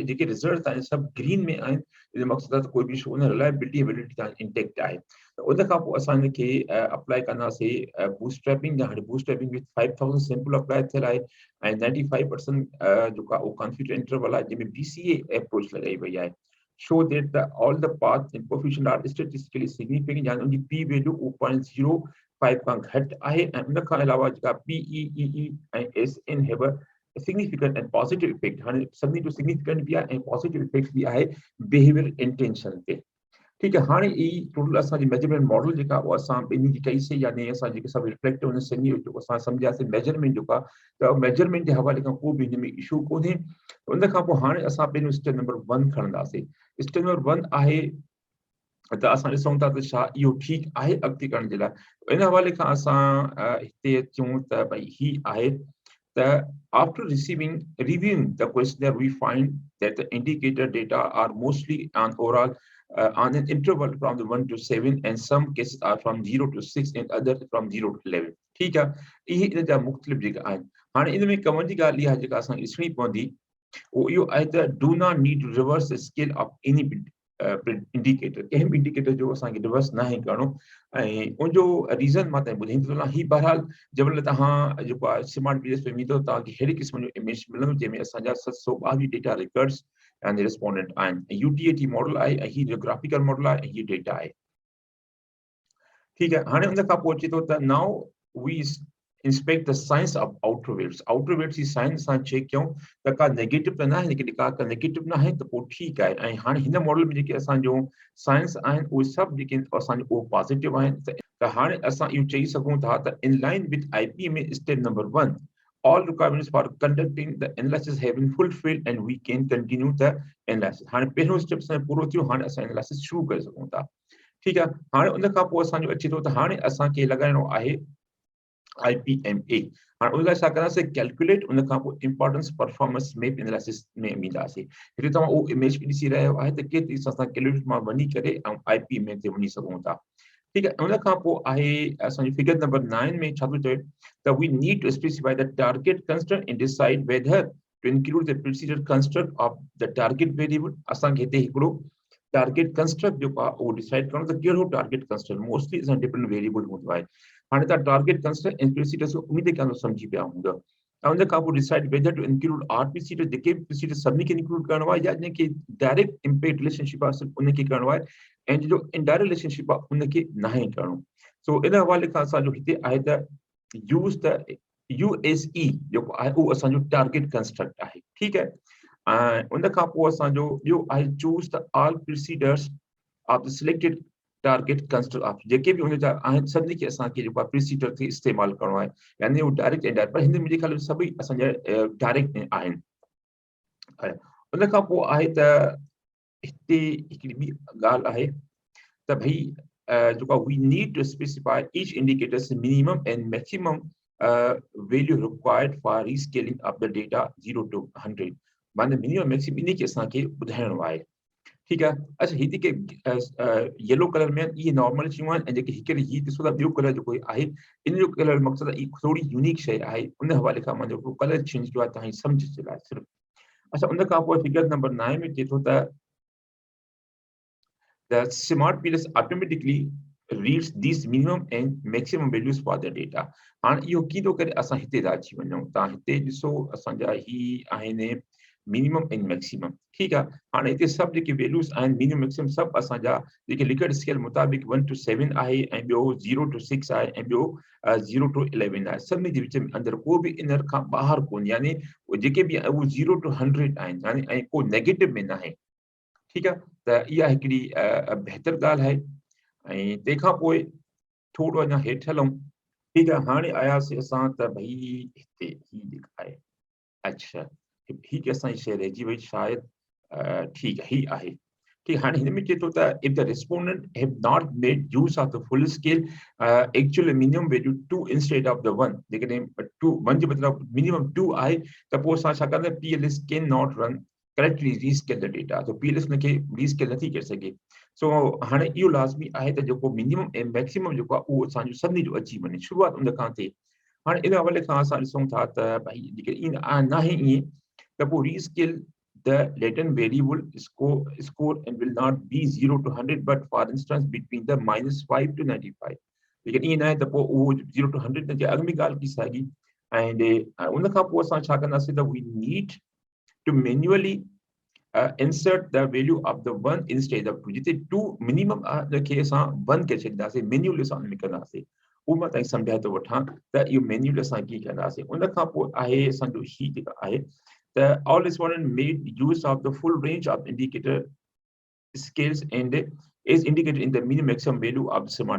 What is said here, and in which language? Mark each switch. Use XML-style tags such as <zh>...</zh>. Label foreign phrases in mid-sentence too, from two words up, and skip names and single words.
<sd>जेके रिज़ल्ट आहिनि सभु ग्रीन में आहिनि, इन मक़सदु आहे त कोई बि इशू उन</sd> <en>reliability validity</en> <sd>तव्हांजी इंटेक्ट आहे। त उन खां पोइ असां हिनखे अप्लाई कंदासीं बूटस्ट्रैपिंग। हाणे बूटस्ट्रैपिंग में 5000 सैंपल अप्लाई थियल आहे ऐं 95% जेका उहो</sd> <en>confidence interval</en> <sd>आहे जंहिंमें</sd> <en>BCA approach</en> <sd>लॻाई वई आहे।</sd> <en>show that all the paths and coefficient are statistically significant,</en> <sd>यानी उनजी p वैल्यू 0.05 खां घटि आहे ऐं उन खां अलावा जेका PEEE ऐं SN</sd> <en>have a significant and positive effect।</en> <sd>हाणे सभिनी जो सिग्निफिकेंट बि आहे ऐं</sd> <en>positive effect</en> <sd>बि आहे</sd> <en>behavior intention</en> <sd>ते। ठीकु आहे। हाणे ई टोटल असांजी</sd> <en>measurement model</en> <sd>जेका उहा असां ॿिन्ही जी कईसीं, यानी असां जेके सभु रिफ्लेक्टिव हुन सिंधी जेको असां सम्झियासीं मेजरमेंट जेका त मेजरमेंट जे हवाले खां को बि हिन में इशू कोन्हे। उन खां पोइ हाणे असां पहिरियों</sd> <en>step number 1</en> <sd>खणंदासीं।</sd> <en>step number 1</en> <sd>आहे त असां ॾिसूं था त छा इहो ठीकु आहे अॻिते करण जे लाइ। इन हवाले खां असां हिते अचूं त भई ही आहे त</sd> <en>after reviewing the questionnaire we find that the indicator data are mostly on overall on an interval from the 1 to 7, and some cases are from 0 to 6 and others from 0 to 11.</en> <hi>ठीक है,</hi> <sd>ये इन जा मुख्तलिफ जेका आहिनि। हाणे इन में कमनि जी ॻाल्हि इहा जेका असां ॾिसणी पवंदी उहो इहो आहे त</sd> <en>do not need to reverse the scale of any indicator,</en> <sd>कंहिं बि इंडिकेटर जो असांखे रिवर्स न आहे करणो, ऐं उनजो रीज़न मां तव्हांखे ॿुधाईंदो वञा। ही बहरहाल जंहिंमहिल तव्हां जेको आहे स्मार्ट पीएलएस में ईंदो तव्हांखे अहिड़े क़िस्म जो इमेज मिलंदो जंहिंमें असांजा 722</sd> <en>data records</en> <sd>ऐं रिस्पोंडेंट आहिनि।</sd> <en>UTAUT model</en> <sd>आहे ऐं हीउ</sd> <en>geographical model</en> <sd>आहे ऐं हीउ डेटा आहे।</sd> <hi>ठीक है,</hi> <sd>हाणे उन खां पोइ अचे थो त</sd> <en>now we inspect the science of outer weights. outer weights</en> <sd>जी साइंस सां चेक कयूं त का नेगेटिव त न आहे, लेकिन का नेगेटिव न आहे त पोइ ठीकु आहे। ऐं हाणे हिन मॉडल में जेके असांजो साइंस आहिनि उहे सभु जेके असांजो उहो पॉज़िटिव आहिनि। त हाणे असां इहो चई सघूं था त</sd> <en>in line with IP में step number 1 all requirements for conducting the analysis have been fulfilled and we can continue the analysis।</en> <sd>हाणे पहिरियों स्टेप सां पूरो थियो, हाणे असां एनालिसिस शुरू करे सघूं था। ठीक आहे, हाणे उन खां पोइ असांजो अचे थो त हाणे असांखे लॻाइणो आहे IPMA। हाणे उन लाइ छा कंदासीं, कैलकुलेट, उन खां पोइ</sd> <en>importance performance map analysis</en> <sd>में वेंदासीं। हिते तव्हां उहो इमेज बि ॾिसी रहियो आहे त केतिरी तरीक़े सां कैलकुलेट मां वञी करे ऐं IPMA ते वञी सघूं था।</sd> <hi>ठीक है,</hi> <sd>उन खां पोइ आहे असांजी फिगर नंबर 9 में छा थो चए त</sd> <en>we need to specify the target constraint and decide whether to include the procedure constraint of the target variable.</en> <sd>असांखे हिते हिकिड़ो</sd> <en>target constraint</en> <sd>जेको आहे उहो डिसाइड करणो त कहिड़ो</sd> <en>target constraint,</en> <sd>मोस्टली असां</sd> <en>dependent variable</en> <sd>हूंदो आहे। हाणे तव्हां</sd> <en>target constraint</en> <sd>ऐं प्रोसीजर खे उम्मीद कयां थो सम्झी पिया हूंदा। ऐं उन खां पोइ</sd> <en>decide whether to include or procedure,</en> <sd>जेके प्रोसीजर सभिनी खे इंक्लूड करणो आहे या जंहिंखे</sd> <en>direct impact relationship</en> <sd>आहे सिर्फ़ु उनखे करणो आहे, ऐं जो</sd> <en>indirect relationship</en> <sd>आहे उनखे न आहे करणो। सो इन हवाले खां असांजो हिते आहे त</sd> <en>use the USE</en> <sd>जेको आहे उहो असांजो</sd> <en>target construct</en> <sd>आहे। ठीकु आहे, ऐं उन खां पोइ असांजो ॿियो आहे</sd> <en>choose the all procedures of the selected target construct of,</en> <sd>जेके बि हुन जा आहिनि सभिनी खे असांखे जेको आहे प्रोसीजर खे इस्तेमालु करणो आहे, यानी उहो</sd> <en>direct indirect,</en> <sd>पर हिन में मुंहिंजे ख़्याल में सभई असांजा डायरेक्ट आहिनि। उन खां पोइ आहे त हिते हिकिड़ी ॿी ॻाल्हि आहे त भई</sd> <en>we need to specify each indicator's minimum and maximum value required for rescaling of the data 0 to 100।</en> <sd>माने</sd> <en>minimum maximum</en> <sd>इन खे असांखे ॿुधाइणो आहे। ठीकु आहे, अच्छा ही जेके</sd> <en>yellow colour</en> <sd>में इहे नॉर्मल शयूं आहिनि, ऐं जेके हिकिड़े हीउ ॾिसो था ॿियो कलर जेको आहे इन जो कलर मक़सदु आहे थोरी यूनिक शइ आहे, उन हवाले खां मां जेको</sd> <en>colour change</en> <sd>कयो आहे तव्हांजी सम्झ जे लाइ सिर्फ़ु। अच्छा, उन खां पोइ फिगर नंबर 9 में चए थो त</sd> <en>the smart PLS automatically reads these minimum and maximum values for the data।</en> <sd>हाणे इहो कीअं थो करे, असां हिते था अची वञूं। तव्हां हिते ॾिसो असांजा ही आहिनि मिनिमम ऐं मैक्सिमम। ठीकु आहे, हाणे हिते सभु जेके वैल्यूज़ आहिनि</sd> <en>minimum maximum</en> <sd>सभु असांजा जेके</sd> <en>Likert scale</en> <sd>मुताबिक़ 1 to 7 आहे, ऐं ॿियो 0 to 6 आहे, ऐं ॿियो 0 to 11 आहे। सभिनी जे विच में अंदरि को बि इन खां ॿाहिरि कोन्हे, यानी जेके बि उहे 0 to 100 आहिनि, यानी ऐं को नेगेटिव में न आहे। ठीकु आहे, त इहा हिकिड़ी बहितर ॻाल्हि आहे। ऐं तंहिंखां पोइ थोरो अञा हेठि हलूं। ठीकु आहे, हाणे आयासीं असां त भई हिते ही जेका आहे, अच्छा ही की असांजी शइ रहिजी वई शायदि। ठीकु आहे, ही आहे। ठीकु, हाणे हिन में चए थो त</sd> <en>if the respondent have not made use of the full scale actual minimum value 2 instead of the 1,</en> <sd>जेकॾहिं 1 जो मतिलबु मिनिमम 2 आहे त पोइ असां छा कंदा,</sd> <en>PLS can not run correctly rescale the data,</en> <sd>तो PLS उनखे रीस्केल नथी करे सघे। सो हाणे इहो लाज़मी आहे त जेको मिनिमम ऐं मैक्सिमम जेको आहे उहो असांजो सभिनी जो अची वञे, शुरूआत उन खां थिए। हाणे इन हवाले खां असां ॾिसूं था त भई जेके न आहे ईअं त पोइ</sd> <en>rescale the latent variable score and will not be 0 to 100 but for instance between the -5 to 95.</en> <sd>लेकिन ईअं न आहे त पोइ उहो 0 to 100 जे अॻ में ॻाल्हि थी साॻी। ऐं उन खां पोइ असां छा कंदासीं त</sd> <en>we need to manually insert the value of the 1 instead of 2।</en> <sd>जिते 2 minimum खे असां 1 करे छॾींदासीं, मैन्युअली असां उन में कंदासीं। उहो मां तव्हांखे सम्झाए थो वठां त इहो मैन्युअली असां कीअं कंदासीं। उन खां पोइ आहे असांजो ही जेका आहे त</sd> <en>all respondent made use of the full range of indicator scales and is indicated in the minimum maximum value of the smart।</en>